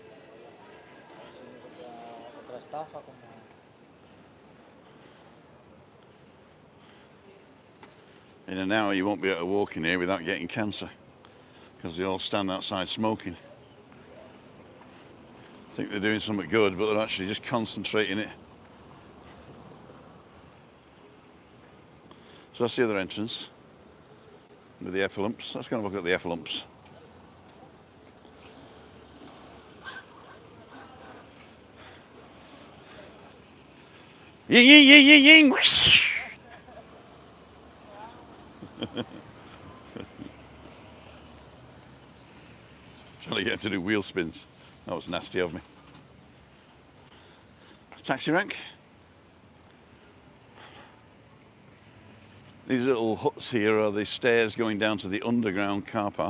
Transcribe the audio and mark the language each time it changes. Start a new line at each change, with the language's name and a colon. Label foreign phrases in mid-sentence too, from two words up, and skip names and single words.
English: In an hour you won't be able to walk in here without getting cancer because they all stand outside smoking. I think they're doing something good, but they're actually just concentrating it. So that's the other entrance with the effalumps. Let's go and look at the effalumps. Ying, ying, ying, ying, ying. Whoosh. Trying to get him to do wheel spins. That was nasty of me. Taxi rank. These little huts here are the stairs going down to the underground car park.